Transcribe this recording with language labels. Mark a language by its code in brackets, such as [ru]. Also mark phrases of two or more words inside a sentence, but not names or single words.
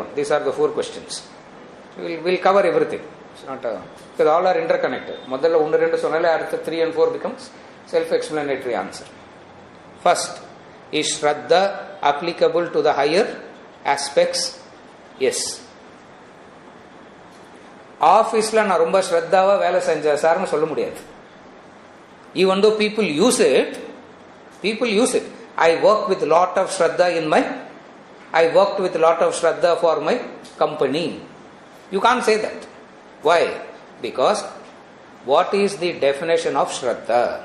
[en] These are the 4 questions. We will cover everything. It's not because all are interconnected. [ta] முதல்ல 1 2 சொன்னாலே அர்த்தம் [en] 3 and 4 becomes self-explanatory answer. First, is Shraddha applicable to the higher aspects? Yes. [ta] ஆபீஸ்ல நா ரொம்ப ஷ்ரத்தாவ வேலை செஞ்சா சரின்னு சொல்ல முடியாது. [en] Even though people use it. I worked with a lot of Shraddha for my company. You can't say that. Why? Because what is the definition of Shraddha?